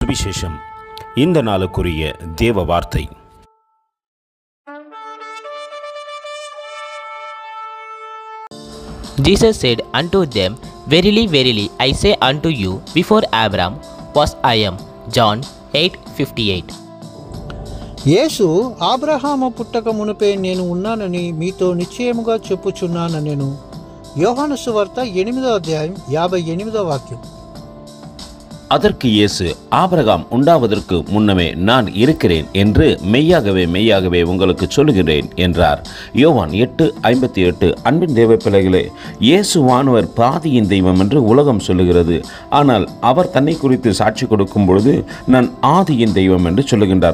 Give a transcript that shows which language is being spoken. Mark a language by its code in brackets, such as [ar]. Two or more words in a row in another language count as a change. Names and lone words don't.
[ta] சுவிசேஷம். இந்த நாளுக்குரிய தேவ வார்த்தை. [en] Jesus said unto them, Verily, verily, I say unto you, before Abraham was I am. John 8:58. [te] యేసు అబ్రహాము పుట్టక మునుపే నేను ఉన్నానని మీతో నిశ్చయముగా చెప్పుచున్నానెను. యోహాను సువార్త 8వ అధ్యాయం 58వ వాక్యం. [ta] அதற்கு இயேசு, ஆபிரகாம் உண்டாவதற்கு முன்னமே நான் இருக்கிறேன் என்று மெய்யாகவே மெய்யாகவே உங்களுக்கு சொல்லுகிறேன் என்றார். யோவான் 8:58. அன்பின் தேவ பிள்ளைகளே, இயேசுவானவர் பாதியின் தெய்வம் என்று உலகம் சொல்லுகிறது. ஆனால் அவர் தன்னை குறித்து சாட்சி கொடுக்கும் பொழுது நான் ஆதியின் தெய்வம் என்று சொல்லுகின்றார்.